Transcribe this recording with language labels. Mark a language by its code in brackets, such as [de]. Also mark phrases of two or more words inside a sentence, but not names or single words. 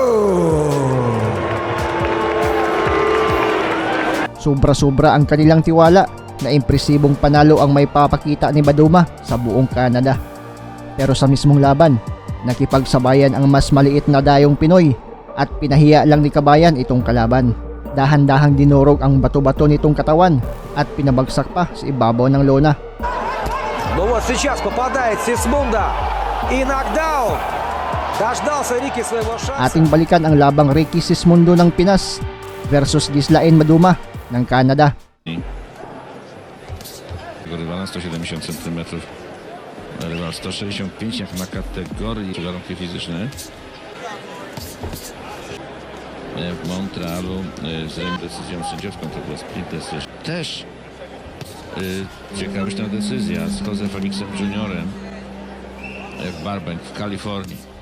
[tl] Sobra-sobra ang kanilang tiwala na impresibong panalo ang may papakita ni Maduma sa buong Canada. Pero sa mismong laban, nakipagsabayan ang mas maliit na dayong Pinoy at pinahiya lang ni kabayan itong kalaban. Dahan-dahang dinurog ang bato-bato nitong katawan at pinabagsak pa sa ibabaw ng lona. [ru] Ну вот сейчас попадает Сисмунда и нокдаун. Дождался Рики своего шанса. [tl] Ating balikan ang labang Ricky Sismondo ng Pinas versus Ghislaine Maduma ng Canada. [pl] Rywala 170 cm, rywal 165 jak na kategorii warunki fizyczne. W Montrealu z decyzją sędziowską to była [en] split decision. [pl] Też ciekawa decyzja z Jose Felixem Juniorem w Burbank w Kalifornii.